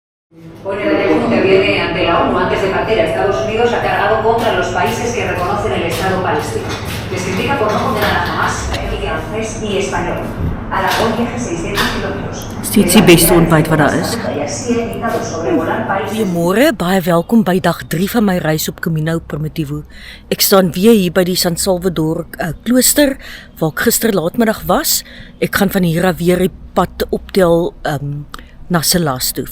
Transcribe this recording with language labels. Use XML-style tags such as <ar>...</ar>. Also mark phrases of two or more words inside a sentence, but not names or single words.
<es>Hoy Netanyahu interviene ante la ONU. Antes de partir a Estados Unidos ha cargado contra los países que reconocen el Estado palestino. Les critica por no condenar a Hamas, el francés y español. Aragón viaja 600 kilómetros.</es> <af>Steeds die beste ontbyt wat daar is. Goeiemôre, baie welkom by dag 3 van my reis op Camino Primitivo. Ek staan weer hier by die San Salvador klooster waar ek gister laatmiddag was. Ek gaan van hier af weer die pad optel na Salas toe.</af>